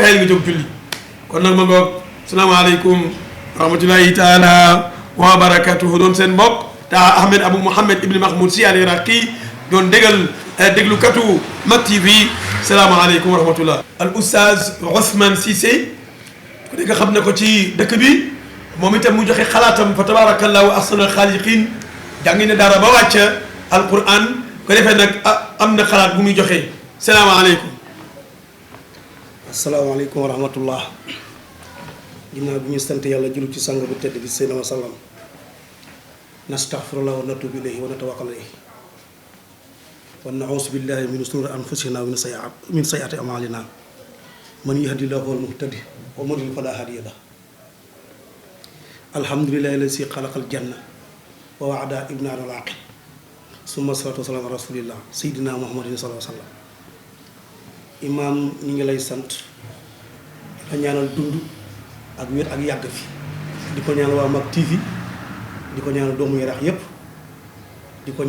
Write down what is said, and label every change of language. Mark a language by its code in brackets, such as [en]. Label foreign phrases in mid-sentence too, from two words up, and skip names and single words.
[wo] tayal nga jóg julli kon nag ma ngoog [ar] السلام عليكم رحمة الله تعالى وبركاته [wo] doon seen mbokk ta Ahmed Abou Mouhamed Ibn Mahmoud Sy al-Iraqi doon déglukatu Mak TV [ar] السلام عليكم ورحمة الله [wo] al oustaz Ousmane Cissé ku nekk xam ne ko ci dëkk bi moom itam mu joxe xalaatam fa [ar] تبارك الله أحسن الخالقين [wo] jàngi ne dara ba wàcc alquran ko defee nag am na xalaat bu muy joxe salaamaaleykum. [ar] السلام عليكم ورحمة الله [wo] ginnaaw bi ñu sant yàlla jullu ci sang bu tedd bi Seydina [ar] سلم نستغفر الله ونتوب إليه ونتوكل عليه ونعوذ بالله من شرور أنفسنا ومن سيئات أعمالنا من يهده الله فهو المهتدي ومن يضلل فلا هادي له الحمد لله الذي خلق الجنة ووعد ابن العاقل ثم الصلاة والسلام على رسول الله سيدنا محمد صلى الله عليه وسلم. [wo] imaam ñu ngi lay sant la ñaanal dund ak wér ak yàgg fi di ko ñaanal waa Mak TV di ko ñaanal doomu Yaraax yépp di ko